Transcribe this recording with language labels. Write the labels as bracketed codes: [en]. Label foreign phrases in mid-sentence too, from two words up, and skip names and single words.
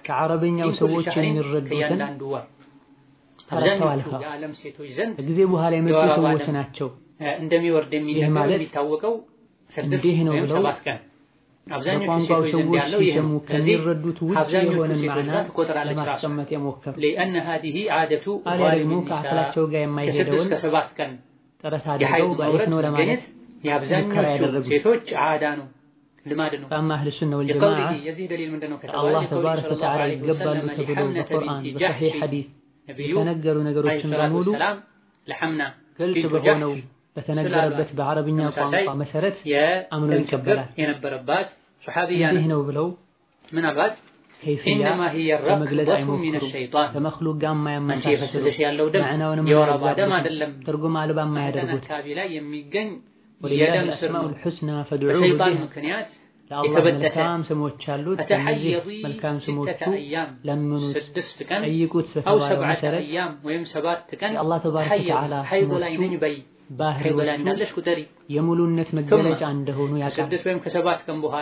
[am] ከአረበኛው ሰዎች የሚረዱትን ተረድተው አልፈዋል። የዓለም ሴቶች ዘንድ ከጊዜ በኋላ የመጡ ሰዎች ናቸው እንደሚወርድ የሚታወቀው 6 ነው ብለው 7 ቀን አብዛኛው ሰዎች እንዳለው ይሰሙ ከሚረዱት ውጭ የሆነን ማዕና ለማስቀመጥ የሞከሩ [ar] لأن هذه عادة [am] ደግሞ ከአክላቸው ጋር የማይሄደውን ከ7 ቀን ጥረት አድርገው ባይት ነው ለማለት የአብዛኛው ሴቶች ዓዳ ነው ልማድ ነው። [ar] فأما أهل السنة والجماعة [am] የዚህ ደሊል ምንድነው ከተባለ አላህ [ar] تبارك وتعالى [am] ይገባሉ ተብሎ በቁርአን በሰሒህ ሐዲስ የተነገሩ ነገሮችን በሙሉ ለሐምና ግልጽ በሆነው በተነገረበት በአረብኛ ቋንቋ መሰረት አምኖ ይቀበላል። የነበረባት ሱሐቢያ እንዲህ ነው ብለው ምናልባት [ar] إنما هي الرقبة من الشيطان [am] ከመክሉቅ ጋር የማያመሳስሉ ማዕናውንም የወር አበባ ደም አይደለም ትርጉም አልባ የማያደርጉት አካባቢ ላይ የሚገኝ [ar] ولله الأسماء الحسنى فادعوه بها [am] ለአላህ መልካም ስሞች አሉት። እነዚህ መልካም ስሞቹ ለምኑት ጠይቁት በተባለው መሰረት ወይም 7 ቀን የአላህ [ar] تبارك وتعالى [am] ስሞቹ ባህሪዎቹ የሙሉነት መገለጫ እንደሆኑ ያውቃል። 6 ወይም ከ7 ቀን በኋላ